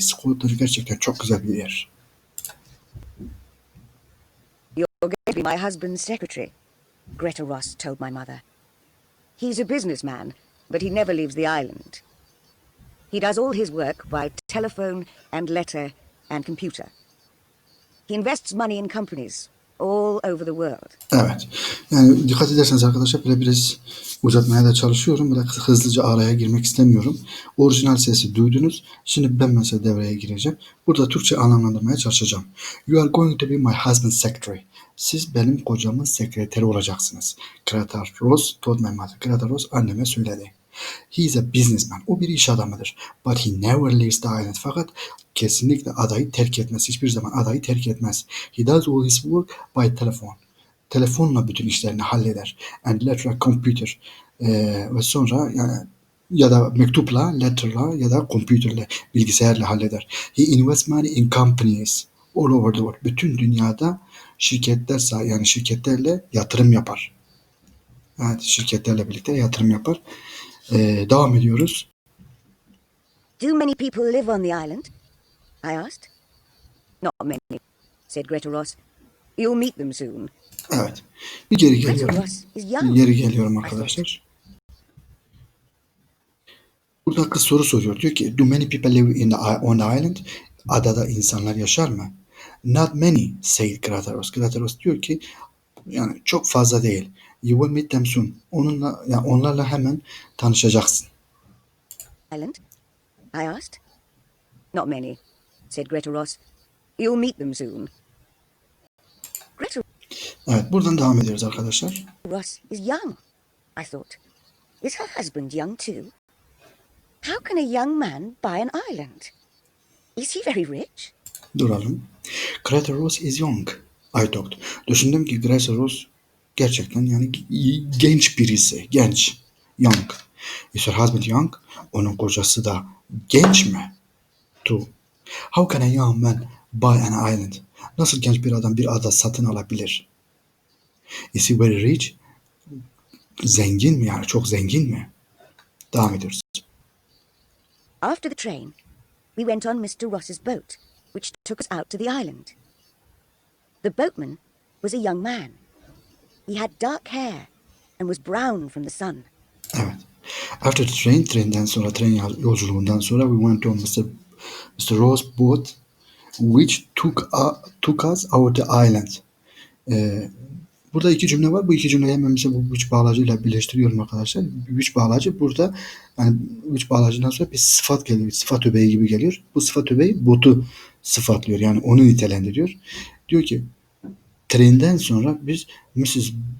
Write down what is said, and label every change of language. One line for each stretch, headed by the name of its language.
Turkish: Scotland gerçekten çok güzel bir yer.
English: You're going to be my husband's secretary, Greta Ross told my mother. He's a businessman, but he never leaves the island. He does all his work by telephone and letter and computer. He invests money in companies all over the world.
Turkish: Evet. Yani dikkat ederseniz arkadaşlar böyle biraz uzatmaya da çalışıyorum. Böyle hızlıca araya girmek istemiyorum. Orijinal sesi duydunuz. Şimdi ben mesela devreye gireceğim. Burada Türkçe anlamlandırmaya çalışacağım.
English: You are going to be my husband's secretary.
Turkish: Siz benim kocamın sekreteri olacaksınız.
English: Greta Ross told my mother.
Turkish: Greta Ross anneme söyledi.
English: He is a businessman.
Turkish: O bir iş adamıdır.
English: But he never leaves the island.
Turkish: Fakat kesinlikle adayı terk etmez. Hiçbir zaman adayı terk etmez.
English: He does all his work by telephone.
Turkish: Telefonla bütün işlerini halleder.
English: And letter computer.
Turkish: Ve sonra yani ya da mektupla, letterla ya da computerle, bilgisayarla halleder.
English: He invests money in companies all over the world.
Turkish: Bütün dünyada şirketler yani şirketlerle yatırım yapar. Evet, şirketlerle birlikte yatırım yapar. Devam ediyoruz.
English: Do many people live on the island? I asked. Not many, said Greta Ross. You'll meet them soon.
Turkish: Evet. Bir geri
English: Greta
Turkish: geliyorum.
English: Ross is young.
Turkish: Geri geliyorum arkadaşlar. Burada kız soru soruyor. Diyor ki,
English: do many people live on the island?
Turkish: Adada insanlar yaşar mı?
English: Not many, said Greta Ross.
Turkish: Greta Ross diyor ki, yani çok fazla değil.
English: You will meet them soon.
Turkish: Onlarla hemen tanışacaksın.
English: Island? I asked. Not many, said Greta Ross. You'll meet them soon. Greta
Turkish: Evet, buradan devam ediyoruz arkadaşlar.
English: Ross is young, I thought. Is her husband young too? How can a young man buy an island? Is he very rich?
Turkish: Duralım.
English: Greta Ross is young. I thought.
Turkish: Düşündüm ki Greta Ross gerçekten yani genç birisi. Genç. Young.
English: Is her husband young?
Turkish: Onun kocası da genç mi? True.
English: How can a young man buy an island?
Turkish: Nasıl genç bir adam bir ada satın alabilir?
English: Is he very rich?
Turkish: Zengin mi yani? Çok zengin mi? Devam ediyoruz.
English: After the train, we went on Mr. Ross's boat, which took us out to the island. The boatman was a young man. He had dark hair and was brown from the sun. Evet. After the train,
Turkish: trenden sonra, tren yolculuğundan sonra
English: we went on Mr. Ross boat which took us out the island.
Turkish: Burada iki cümle var. Bu iki cümleyi hemen mesela bu which bağlacıyla birleştiriyorum arkadaşlar. Which bağlacı burada yani which bağlacından sonra bir sıfat geliyor. Bir sıfat öbeği gibi geliyor. Bu sıfat öbeği botu sıfatlıyor. Yani onu nitelendiriyor. Diyor ki trenden sonra biz Mrs.